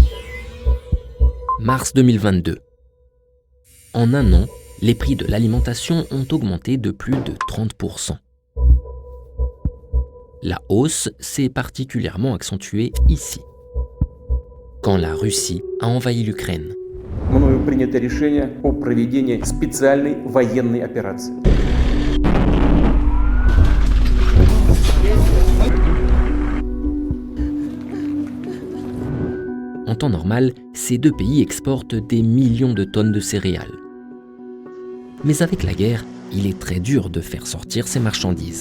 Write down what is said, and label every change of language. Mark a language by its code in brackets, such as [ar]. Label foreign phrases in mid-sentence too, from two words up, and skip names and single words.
[fr] Mars 2022. En un an, les prix de l'alimentation ont augmenté de plus de 30%. La hausse s'est particulièrement accentuée ici, quand la Russie a envahi l'Ukraine. [ru] Мною принято решение о проведении специальной военной операции. [fr] En temps normal, ces deux pays exportent des millions de tonnes de céréales. Mais avec la guerre, il est très dur de faire sortir ces marchandises.